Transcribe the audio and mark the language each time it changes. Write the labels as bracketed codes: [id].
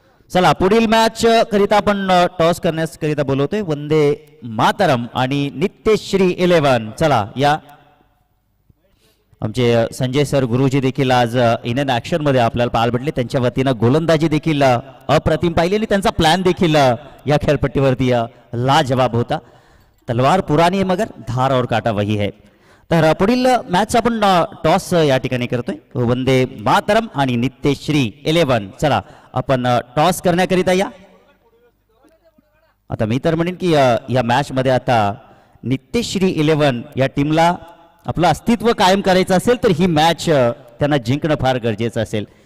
[mr] चला पुढील मॅच करिता आपण टॉस करण्याकरिता बोलवतोय वंदे मातरम आणि नित्यश्री 11. चला या आमचे संजय सर गुरुजी देखील आज इन एन ऍक्शन मध्ये आपल्याला पाहायला भेटले. त्यांच्या वतीनं गोलंदाजी देखील अप्रतिम पाहिली आणि त्यांचा प्लॅन देखील या खेळपट्टीवरती लाजवाब होता. [hi] तलवार पुरानी है मगर धार और काटा वही है. [mr] तर पुढील मॅच आपण टॉस या ठिकाणी करतोय वंदे मातरम आणि नित्यश्री 11. चला आपण टॉस करण्याकरिता या. आता मी तर म्हणेन की या मॅच मध्ये आता नित्यश्री 11 या टीमला आपलं अस्तित्व कायम करायचं असेल तर ही मॅच त्यांना जिंकणं फार गरजेचं असेल.